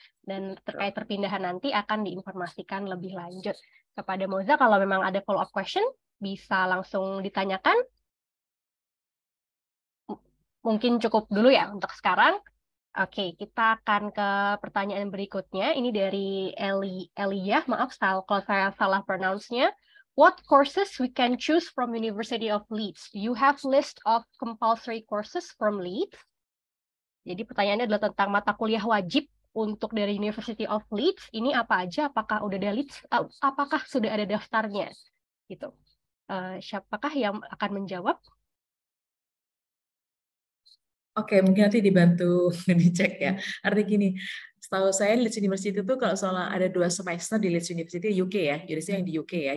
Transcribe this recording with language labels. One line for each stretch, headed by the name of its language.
Indonesian: Dan terkait perpindahan nanti akan diinformasikan lebih lanjut kepada Moza. Kalau memang ada follow up question bisa langsung ditanyakan. Mungkin cukup dulu ya untuk sekarang. Oke, kita akan ke pertanyaan berikutnya. Ini dari Elia. Maaf kalau saya salah pronounce-nya.
English: What courses we can choose from University of Leeds? Do you have list of compulsory courses from Leeds?
Indonesian: Jadi pertanyaannya adalah tentang mata kuliah wajib untuk dari University of Leeds. Ini apa aja? Apakah udah ada Leeds? Apakah sudah ada daftarnya? Gitu. Siapakah yang akan menjawab? Oke, mungkin nanti dibantu dicek ya. Artinya gini, setahu saya Leeds University itu kalau soalnya ada 2 semester di Leeds University UK ya, universitas yang di UK ya.